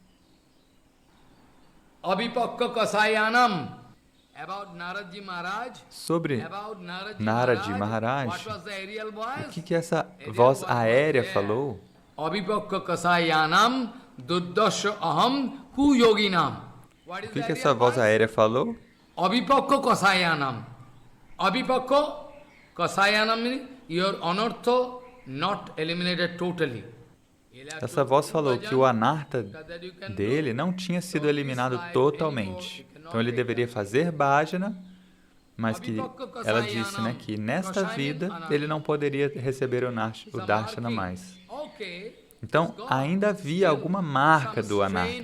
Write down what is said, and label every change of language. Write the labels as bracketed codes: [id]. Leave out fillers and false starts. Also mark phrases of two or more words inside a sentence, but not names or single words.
[pt] Sobre Narad Maharaj, o que essa voz aérea falou? O que essa voz aérea falou? [sa] अविपक्व कषायाणाम्. अविपक्व कषायाणाम् [en] means your anartha not eliminated totally. [pt] Essa voz falou que o anartha dele não tinha sido eliminado totalmente. Então ele deveria fazer bhajana, mas que ela disse, que nesta vida ele não poderia receber o darshana mais. Então ainda havia alguma marca do anartha.